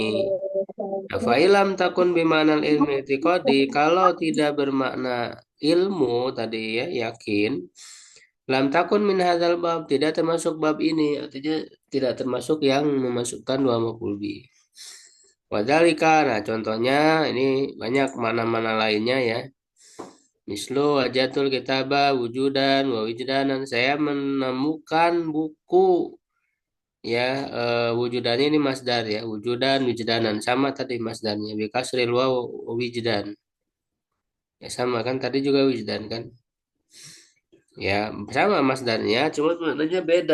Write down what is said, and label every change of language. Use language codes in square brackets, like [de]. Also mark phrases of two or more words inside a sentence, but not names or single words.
[id] Nah, [ar] فإن لم تكن بمعنى العلم اعتقادي, [id] kalau tidak bermakna ilmu tadi ya yakin, [ar] لم تكن من هذا الباب, [id] tidak termasuk bab ini, artinya tidak termasuk yang memasukkan dua [ar] مفعول به. [id] Wadzalika, nah contohnya ini banyak mana-mana lainnya ya. [ar] مثل وجدت الكتاب وجودا ووجدانا. [id] Saya menemukan buku ya, wujudannya ini masdar ya, [ar] وجودا وجدانا [id] sama tadi masdarnya [ar] بكسر الواو [id] wijdan. Ya sama kan tadi juga wijdan kan. Ya sama masdarnya cuma maknanya beda.